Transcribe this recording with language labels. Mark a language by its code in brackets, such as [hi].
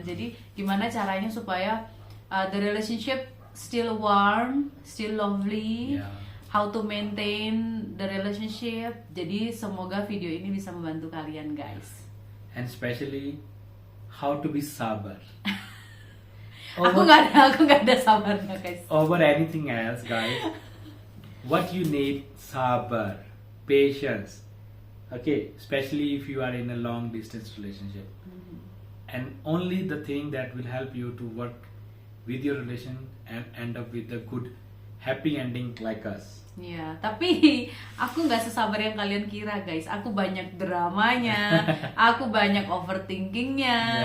[id] Jadi gimana caranya supaya [en] the relationship still warm, still lovely, how to maintain the relationship. [id] Jadi semoga video ini bisa membantu kalian guys. [en] And especially how to be sabar. [id] Aku nggak ada sabarnya guys. [en] Over anything else guys, what you need sabar, patience. Okay, especially if you are in a long distance relationship. And only the thing that will help you to work with your relation and end up with a good happy ending like us. [id] Ya, tapi aku nggak sesabar yang kalian kira guys. Aku banyak dramanya, aku banyak overthinkingnya.